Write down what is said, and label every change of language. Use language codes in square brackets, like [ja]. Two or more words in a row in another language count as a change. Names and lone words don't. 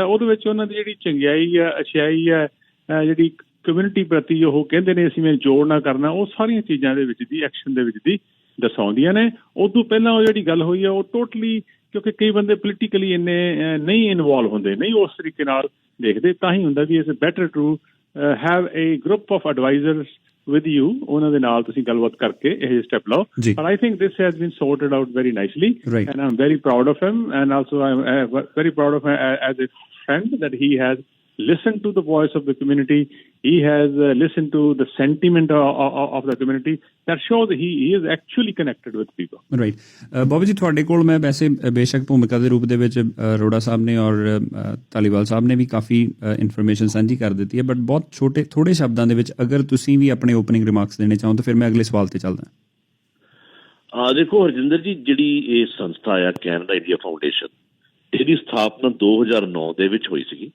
[pa] ਉਹਦੇ ਵਿੱਚ ਉਹਨਾਂ ਦੀ ਜਿਹੜੀ ਚੰਗਿਆਈ ਹੈ, ਅਛਿਆਈ ਹੈ, ਜਿਹੜੀ ਕਮਿਊਨਿਟੀ ਪ੍ਰਤੀ ਉਹ ਕਹਿੰਦੇ ਨੇ ਅਸੀਂ ਮੈਂ ਜੋੜ ਨਾ ਕਰਨਾ, ਉਹ ਸਾਰੀਆਂ ਚੀਜ਼ਾਂ ਦੇ ਵਿੱਚ ਦੀ ਐਕਸ਼ਨ ਦੇ ਵਿੱਚ ਦੀ ਦਰਸਾਉਂਦੀਆਂ ਨੇ। ਉਦੋਂ ਪਹਿਲਾਂ ਉਹ ਜਿਹੜੀ ਗੱਲ ਹੋਈ ਹੈ ਉਹ ਟੋਟਲੀ, ਕਿਉਂਕਿ ਕਈ ਬੰਦੇ ਪੋਲੀਟੀਕਲੀ ਇੰਨੇ ਨਹੀਂ ਇਨਵੋਲਵ ਹੁੰਦੇ, ਨਹੀਂ ਉਸ ਤਰੀਕੇ ਨਾਲ ਦੇਖਦੇ, ਤਾਂ ਹੀ ਹੁੰਦਾ ਵੀ [en] it's better to have a group of advisors with you, [pa] ਉਹਨਾਂ ਦੇ ਨਾਲ ਤੁਸੀਂ ਗੱਲਬਾਤ ਕਰਕੇ ਇਹ ਸਟੈਪ ਲਓ। [en] But I think this has been sorted out very nicely, and I'm very proud of him, and also I'm very proud of him as a friend, that he has listened to the voice of the community. He has listened to the sentiment of the community. That shows he is actually connected with people. Right. [pa] ਬਾਬਾ ਜੀ, ਤੁਹਾਡੇ ਕੋਲ ਮੈਂ ਵੈਸੇ ਬੇਸ਼ੱਕ ਭੂਮਿਕਾ ਦੇ ਰੂਪ ਦੇ ਵਿੱਚ ਅਰੋੜਾ ਸਾਹਿਬ ਨੇ ਔਰ ਧਾਲੀਵਾਲ ਸਾਹਿਬ ਨੇ ਵੀ ਕਾਫੀ ਇਨਫੋਰਮੇਸ਼ਨ ਸਾਂਝੀ ਕਰ ਦਿੱਤੀ ਹੈ, ਬਟ ਬਹੁਤ ਥੋੜੇ ਸ਼ਬਦਾਂ ਦੇ ਵਿੱਚ ਅਗਰ ਤੁਸੀਂ ਵੀ ਆਪਣੇ [en] opening remarks [pa] ਦੇਣੇ ਚਾਹੋ ਤਾਂ ਫਿਰ ਮੈਂ ਅਗਲੇ ਸਵਾਲ ਤੇ ਚੱਲਦਾ। ਦੇਖੋ ਹਰਜਿੰਦਰ ਜੀ, ਜਿਹੜੀ ਇਹ ਸੰਸਥਾ ਆ ਕੈਨੇਡਾ ਇੰਡੀਆ ਫਾਊਂਡੇਸ਼ਨ, ਇਹਦੀ ਸਥਾਪਨਾ 2009 ਦੇ ਵਿੱਚ ਹੋਈ ਸੀਗੀ।